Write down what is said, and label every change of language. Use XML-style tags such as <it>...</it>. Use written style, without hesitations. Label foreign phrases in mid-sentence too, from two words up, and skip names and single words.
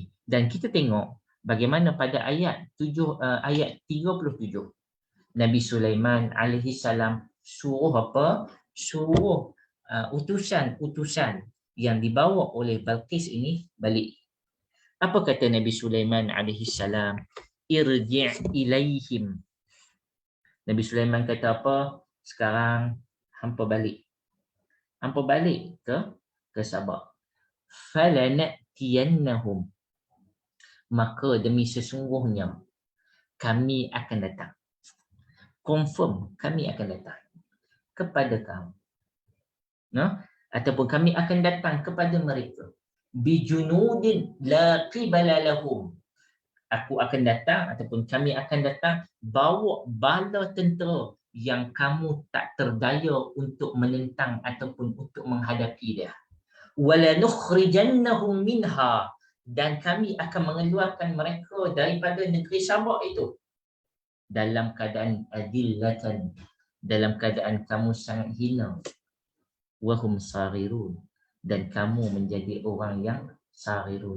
<ms>Dan kita tengok bagaimana pada ayat 37 Nabi Sulaiman</ms> <ar>alaihi salam</ar> <ms>suruh apa? Suruh utusan-utusan yang dibawa oleh Balqis ini balik. Apa kata Nabi Sulaiman</ms> <ar>alaihi salam? Irji' ilaihim.</ar> <ms>Nabi Sulaiman kata apa? Sekarang hampa balik. Hampa balik ke Sabah.</ms> <ar>Falanatiyannahum.</ar> <ms>Maka demi sesungguhnya kami akan datang. Confirm kami akan datang kepada kamu. Ataupun kami akan datang kepada mereka.</ms> <ar>Bijunudin la qibala lahum.</ar> <ms>Aku akan datang ataupun kami akan datang bawa bala tentera yang kamu tak terdaya untuk menentang ataupun untuk menghadapi dia.</ms> <ar>Wala nukhrijannahum minha,</ar> <ms>dan kami akan mengeluarkan mereka daripada negeri Sabak itu dalam keadaan adillatan, dalam keadaan kamu sangat hina,</ms> <ar>wahum sarirun,</ar> <ms>dan kamu menjadi orang yang sarirun.</ms>